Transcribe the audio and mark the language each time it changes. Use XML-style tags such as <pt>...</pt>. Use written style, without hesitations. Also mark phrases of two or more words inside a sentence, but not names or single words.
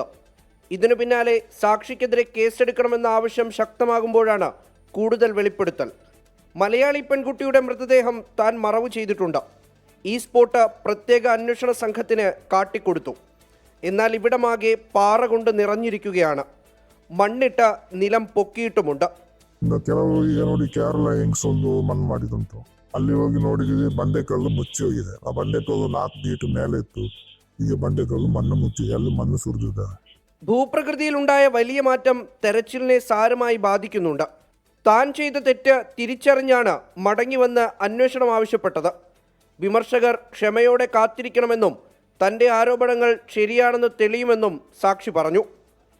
<ml>ഇതിനു പിന്നാലെ സാക്ഷിക്കെതിരെ കേസെടുക്കണമെന്ന ആവശ്യം ശക്തമാകുമ്പോഴാണ് കൂടുതൽ വെളിപ്പെടുത്തൽ. മലയാളി പെൺകുട്ടിയുടെ മൃതദേഹം താൻ മറവു ചെയ്തിട്ടുണ്ട്. ഈ സ്പോട്ട് പ്രത്യേക അന്വേഷണ സംഘത്തിന് കാട്ടിക്കൊടുത്തു. എന്നാൽ ഇവിടമാകെ പാറ കൊണ്ട് നിറഞ്ഞിരിക്കുകയാണ്. മണ്ണിട്ട നിലം പൊക്കിയിട്ടുമുണ്ട്.</ml> <kn>ಕೆಲವು ಈಗ ನೋಡಿ ಕೇರಳ ಹೆಂಗ್ಸ್ ಒಂದು ಮಣ್ಣು ಮಾಡಿದಂತು. ಅಲ್ಲಿ ಹೋಗಿ ನೋಡಿದ್ವಿ, ಬಂಡೆಕಲ್ಲು ಮುಚ್ಚಿ ಹೋಗಿದೆ. ಆ ಬಂಡೆಕಲ್ಲು 4 ಫೀಟ್ ಮೇಲೆ ಇತ್ತು. ಈಗ ಬಂಡೆಕಲ್ಲು ಮಣ್ಣು ಮುಚ್ಚಿದೆ, ಅಲ್ಲಿ ಮಣ್ಣು ಸುರಿದಿದ್ದಾರೆ.</kn> <ml>ഭൂപ്രകൃതിയിലുണ്ടായ വലിയ മാറ്റം തെരച്ചിലിനെ സാരമായി ബാധിക്കുന്നുണ്ട്. താൻ ചെയ്ത തെറ്റ് തിരിച്ചറിഞ്ഞാണ് മടങ്ങിവന്ന് അന്വേഷണം ആവശ്യപ്പെട്ടത്. വിമർശകർ ക്ഷമയോടെ കാത്തിരിക്കണമെന്നും തൻ്റെ ആരോപണങ്ങൾ ശരിയാണെന്ന് തെളിയുമെന്നും സാക്ഷി പറഞ്ഞു.</ml>